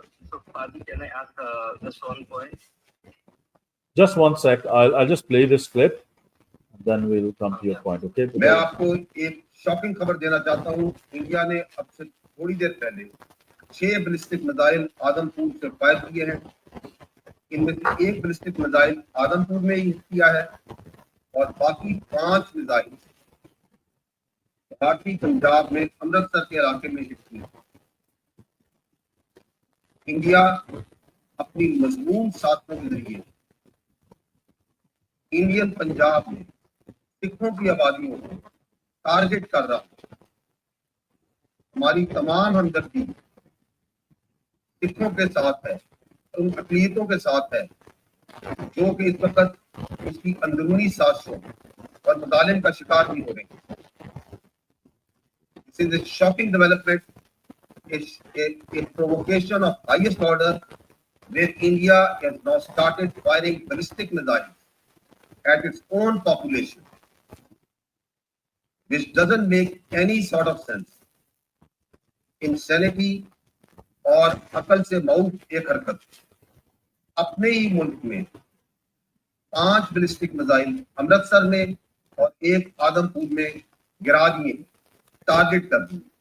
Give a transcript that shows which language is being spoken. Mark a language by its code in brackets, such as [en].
[en] So, Fadi, can I ask just one point? just one sec, I'll just play this clip, then we'll come to your point, okay? [hi] मैं आपको एक shocking खबर देना चाहता हूं। India ने अब से थोड़ी देर पहले 6 बैलिस्टिक मिसाइल आदमपुर से फायर किए हैं। इनमें से 1 बैलिस्टिक मिसाइल आदमपुर में ही किया है और बाकी 5 मिसाइल गुवाहाटी पंजाब में अमृतसर के इलाके में हिट किए। इंडिया अपनी मजबूत साधनों के जरिए इंडियन पंजाब में सिखों की आबादियों को टारगेट कर रहा है। हमारी तमाम हमदर्दी सिखों के साथ है, उन अक़लीतों के साथ है जो कि इस वक्त उसकी अंदरूनी साजिशों और मुतालिम का शिकार भी हो रहे हैं। [en] This is a shocking development, a provocation of highest order, where India has now started firing ballistic missiles at its own population, which doesn't make any sort of sense. [hi] Insanity और अकल से माउट एक हरकत। अपने ही मुल्क में 5 ballistic missile Amritsar में और 1 आदमपुर में गिरा दिए, टारगेट कर दिए।